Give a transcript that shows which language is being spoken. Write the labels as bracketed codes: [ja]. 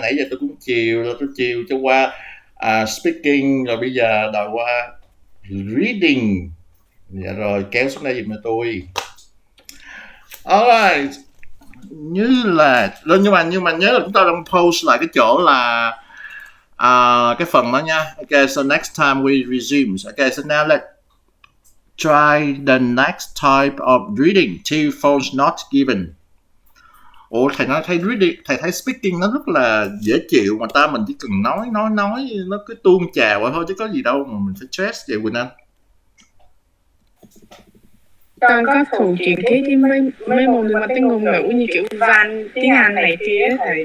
[vi] Nãy giờ tôi cũng chiều cho qua speaking, rồi bây giờ đòi qua reading. Dạ rồi, kéo xuống đây giùm tôi. Alright, nhưng mà nhớ là chúng ta đang post lại cái chỗ là cái phần đó nha. [en] Okay, so next time we resume. Okay, so now let's try the next type of reading. Two phones not given. [vi] Ủa thầy nói thấy reading, thầy thấy speaking nó rất là dễ chịu, mà mình chỉ cần nói nó cứ tuôn trào thôi chứ có gì đâu mà mình phải stress vậy Quỳnh Anh. Con có phụ chuyện cái mấy môn liên quan tới ngôn ngữ như kiểu văn, tiếng Anh này kia thầy.